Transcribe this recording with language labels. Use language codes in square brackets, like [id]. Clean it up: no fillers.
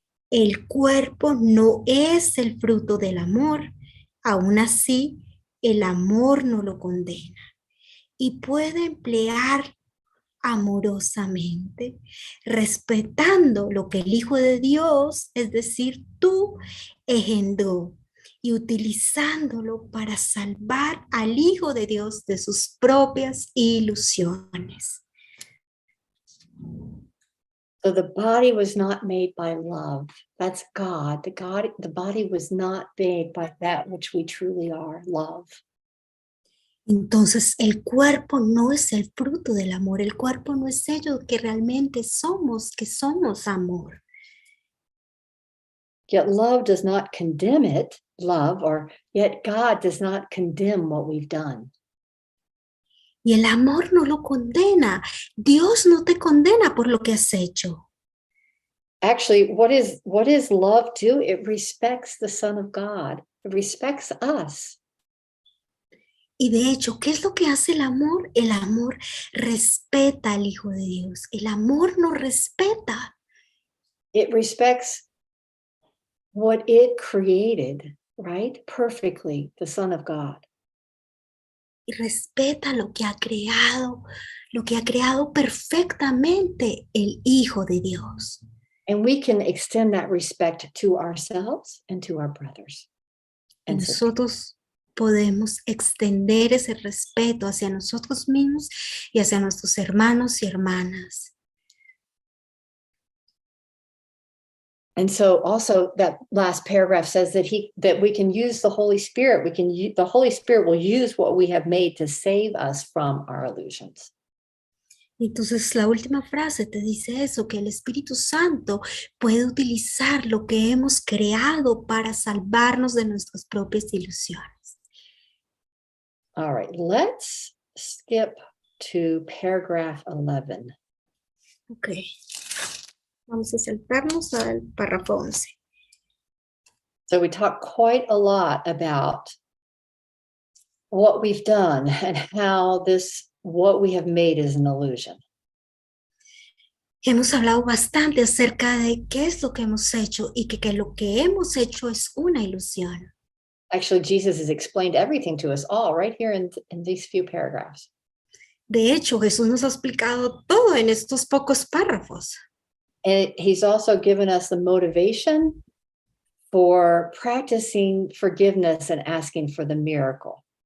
[es] El cuerpo no es el fruto del amor, aún así el amor no lo condena y puede emplear amorosamente, respetando lo que el Hijo de Dios, es decir, tú, engendró y utilizándolo para salvar al Hijo de Dios de sus propias ilusiones. [en] So the body was not made by love. That's God. The body was not made by that which we truly are, love. [es] Entonces el cuerpo no es el fruto del amor, el cuerpo no es ello que realmente somos, que somos amor. [en] Yet love does not condemn it love, or yet God does not condemn what we've done. [es] Y el amor no lo condena. Dios no te condena por lo que has hecho. [en] Actually, what is love do? It respects the Son of God. It respects us. [es] Y de hecho, ¿qué es lo que hace el amor? El amor respeta al Hijo de Dios. El amor nos respeta. [en] It respects what it created, right? Perfectly, the Son of God. [es] Y respeta lo que ha creado perfectamente el Hijo de Dios. [en] And we can extend that respect to ourselves and to our brothers. [es] Y nosotros podemos extender ese respeto hacia nosotros mismos y hacia nuestros hermanos y hermanas. [en] And so also that last paragraph says that we can use the Holy Spirit. The Holy Spirit will use what we have made to save us from our illusions. [es] Entonces la última frase te dice eso, que el Espíritu Santo puede utilizar lo que hemos creado para salvarnos de nuestras propias ilusiones. [en] All right, let's skip to paragraph 11. [es] Ok. Vamos a saltarnos al párrafo 11. [en] So we talked quite a lot about what we've done and how what we have made is an illusion. [es] Hemos hablado bastante acerca de qué es lo que hemos hecho y que lo que hemos hecho es una ilusión. [en] Actually, Jesus has explained everything to us all right here in these few paragraphs. [es] De hecho, Jesús nos ha explicado todo en estos pocos párrafos. [en] And he's also given us the motivation for practicing forgiveness and asking for the miracle.